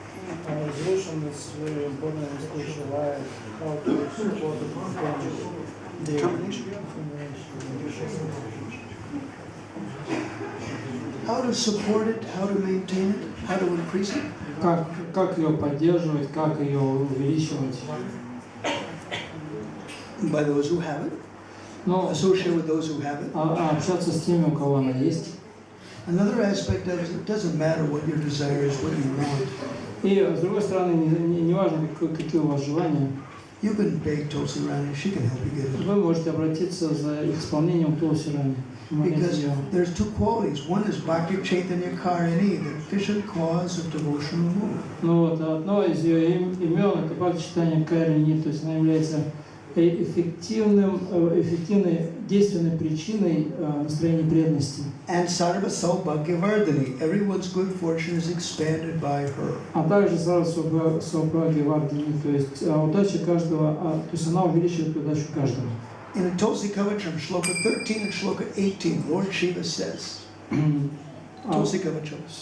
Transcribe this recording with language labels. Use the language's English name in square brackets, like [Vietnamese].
[English] Resolution is very important in spiritual life. How to support the determination. How to support it, how to maintain it, how to increase it. [Russian] Как ее поддерживать, как ее увеличивать? [English] By those who have it. Associate with those who have it. [Russian] Общаться с теми, у кого она есть. [English] Another aspect of it doesn't matter what your desire is, what you want. [Russian] И с другой стороны, не важно, какие у вас желания. [English] You can beg Tulsi Rani, she can help you get it. [Russian] Вы можете обратиться за их исполнением Tulsi Rani. [English] Because there's two qualities. One is Bhakti Chaitanya Karini, the efficient cause of devotional movement. [Russian] Ну вот, одно из ее имен это Бхакти Чайтанья Карини, то есть она является эффективной, действенной причиной настроения преданности. [English] And Sarva Saubhagyavardhani, everyone's good fortune is expanded by her. [Russian] А также Сарва Saubhagyavardhani, то есть удача каждого, то есть она увеличивает удачу каждого. [English] In a Tulsi Kavacham, Shloka 13 and Shloka 18, Lord Shiva says, Tulsi Kavacham.